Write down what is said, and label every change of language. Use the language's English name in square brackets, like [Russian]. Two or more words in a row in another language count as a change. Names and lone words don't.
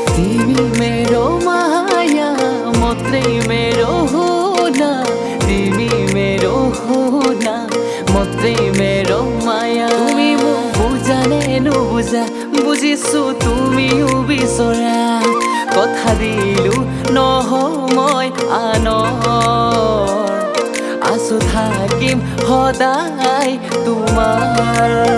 [Nepali] तिमी मेरो माया मात्रै मेरो हुन तिमी मेरो हुन मात्रै मेरो माया [Assamese] তুমি মোক বুজা নে নুবুজা বুজিছো তুমিও বিচৰা কথা দিলো নহওঁ মই আনৰ আছো থাকিম সদায় তোমাৰ